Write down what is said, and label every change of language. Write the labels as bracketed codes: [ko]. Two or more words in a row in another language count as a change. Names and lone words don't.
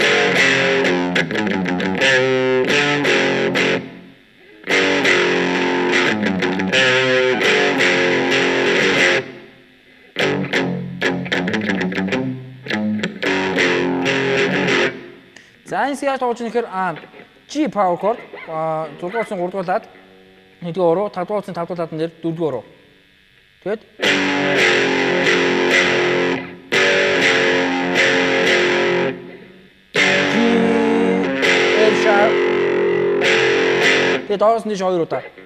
[mn] За энэ сая тоож нэхэр [en] G power chord [mn] 6 дугаар 3 дугаар лад 1 дугаар уруу 5 дугаар 5 дугаар ладан дээр 4 дугаар уруу. Тэгэд [en] F sharp. [mn] Тэгээд доороос нь 2 удаа.